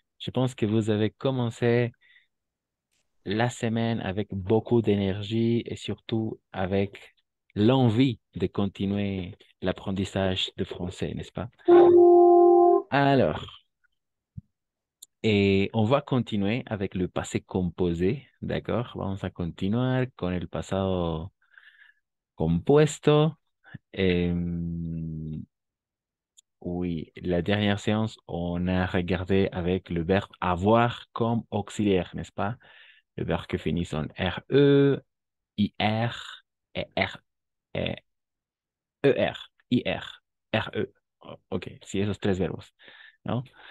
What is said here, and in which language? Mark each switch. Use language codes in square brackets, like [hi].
[fr] Je pense que vous avez commencé la semaine avec beaucoup d'énergie et surtout avec l'envie de continuer l'apprentissage de français, n'est-ce pas? Alors, et on va continuer avec le passé composé, ¿d'accord? [es] Vamos a continuar con el pasado compuesto. [fr] Em, Oui, la dernière séance, on a regardé avec le verbe avoir comme auxiliaire, n'est-ce pas? Le verbe que finit en RE, IR et R, et ER, IR, RE. [es] Ok, sí, esos tres verbos, ¿no?